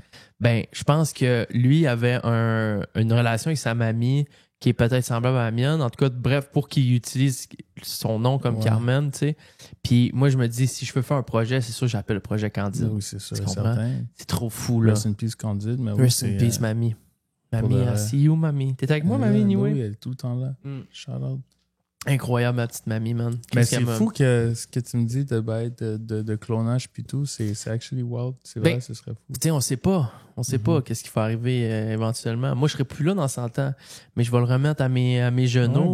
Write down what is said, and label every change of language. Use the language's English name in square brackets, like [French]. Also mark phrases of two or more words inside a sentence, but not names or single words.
[French] Ben, je pense que lui avait une relation avec sa mamie qui est peut-être semblable à la mienne. En tout cas, bref, pour qu'il utilise son nom comme Ouais. Carmen, tu sais. Puis moi, je me dis, si je veux faire un projet, c'est sûr que j'appelle le projet Candide. Oui, c'est ça, Tu comprends? certain. C'est trop fou, là. [English] Rest in peace Candide, [French] mais oui, [English] Rest [French] c'est... [English] in peace, [French] mamie. Mamie, de [English] I [French] vrai. [English] see you, [French] mamie. T'es avec moi, mamie, anyway? Oui, elle est tout le temps là. Mm. [English] Shout out. [French] Incroyable, ma petite mamie, man. Mais Qu'est-ce c'est qu'elle m'a- fou que ce que tu me dis de clonage puis tout, c'est [English] actually wild. [French] C'est vrai, Ben, ce serait fou. Tu sais, on sait pas. On sait pas qu'est-ce qui va arriver éventuellement. Moi, je serai plus là dans 100 ans, mais je vais le remettre à mes genoux.